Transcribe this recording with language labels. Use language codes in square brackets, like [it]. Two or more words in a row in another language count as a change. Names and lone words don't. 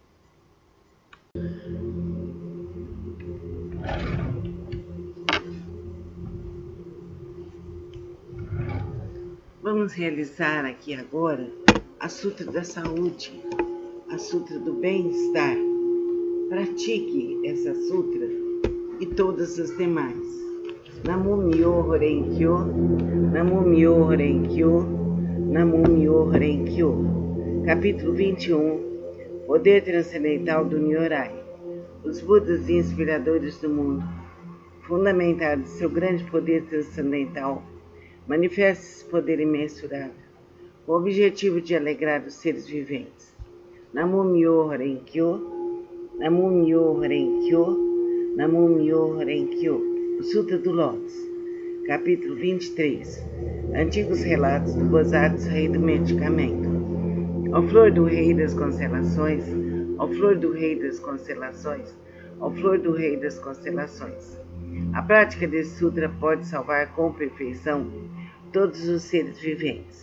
[pt] Vamos realizar aqui agora a Sutra da Saúde, a Sutra do Bem-Estar. Pratique essa Sutra e todas as demais. [ja] 南無妙法蓮華経 南無妙法蓮華経 南無妙法蓮華経. [pt] Capítulo 21. Poder Transcendental do Nyorai. Os Budas inspiradores do mundo, fundamentados em seu grande poder transcendental, manifesta esse poder imensurável, com o objetivo de alegrar os seres viventes. [ja] 南無妙法蓮華経 南無妙法蓮華経 南無妙法蓮華経. [pt] O Sutra do Lótus, capítulo 23. Antigos relatos do Bosatsu, rei do medicamento. Ó flor do rei das constelações, ó flor do rei das constelações, ó flor do rei das constelações. A prática desse sutra pode salvar com perfeição todos os seres viventes.